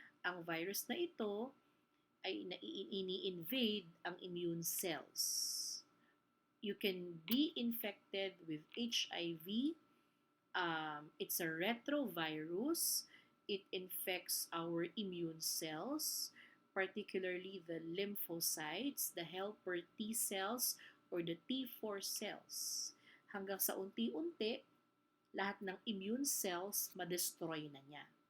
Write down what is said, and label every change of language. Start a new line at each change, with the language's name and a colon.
Filipino: Ang virus na ito ay ini-invade ang immune cells.
English: You can be infected with HIV. It's a retrovirus. It infects our immune cells, particularly the lymphocytes, the helper T cells, or the T4 cells.
Filipino: Hanggang sa unti-unti, lahat ng immune cells ma-destroy na niya.